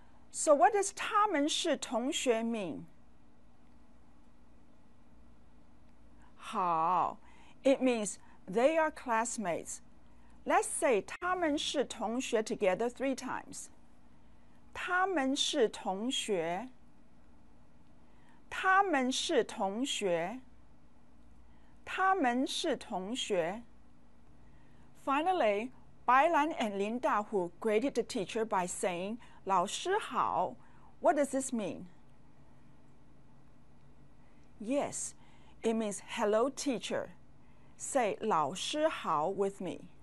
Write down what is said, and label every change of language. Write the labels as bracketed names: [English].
[English] So what does [Chinese] 他们是同学 [English] mean? 好, it means they are classmates. Let's say [Chinese] 他们是同学 [English] together 3 times. [Chinese] 他们是同学，他们是同学，他们是同学。 [English] Finally, Bai Lan and Lin Dahu greeted the teacher by saying, [Chinese] 老师好. [English] What does this mean? Yes, it means hello teacher. Say [Chinese] 老师好 [English] with me.